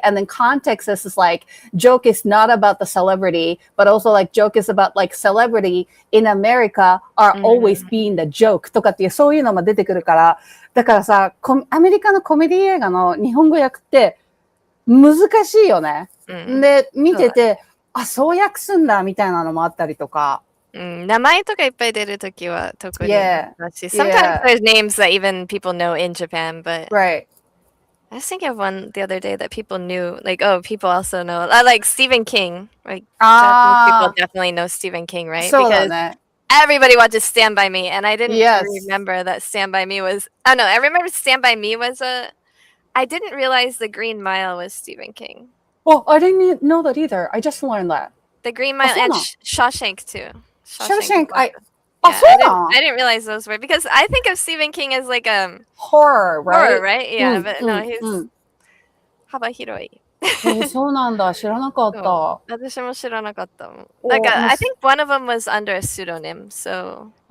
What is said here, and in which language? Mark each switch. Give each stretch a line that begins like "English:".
English: And then context is like joke is not about the celebrity, but also like joke is about like celebrity in America are always being the joke
Japanese: とかっていうそういうのも出てくるから、だからさ、アメリカのコメディ映画の日本語訳って難しいよね。で、見てて、あ、そう訳すんだみたいなのもあったりとか。名前とかいっぱい出るときは特に。
English: Sometimes there's names that even people know in Japan, but right. I was thinking of one the other day that people knew, like, oh, people also know, like Stephen King, like Japanese people definitely know Stephen King, right? Because everybody watches Stand By Me, and I didn't remember that Stand By Me was, oh no, I remember Stand By Me was I didn't realize The Green Mile was Stephen King. Well, I didn't know that either. I just learned that. The Green Mile and Shawshank too. Shawshank, I didn't realize those were, because I think of Stephen King as like horror, right? Horror, right? Yeah, but no, he's
Japanese: 幅広い。そうなんだ、知らなかった。私も知らなかったもん。
English: Like I think one of them was under a pseudonym, so.